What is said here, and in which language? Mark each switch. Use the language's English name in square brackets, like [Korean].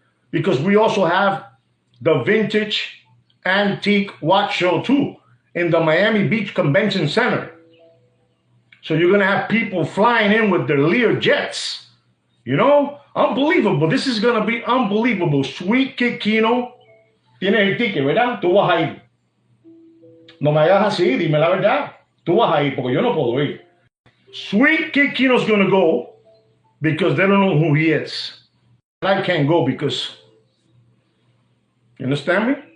[English] Because we also have the vintage antique watch show too in the Miami Beach Convention Center. So you're going to have people flying in with their Lear jets. You know, unbelievable. This is going to be unbelievable. Sweet Kick Kino. [Spanish] Tienes el ticket, ¿verdad? Tú vas a ir. No me hagas así, dime la verdad. Tú vas a ir porque yo no puedo ir. [English] Sweet Kick Kino's going to go because they don't know who he is. I can't go because, you understand me?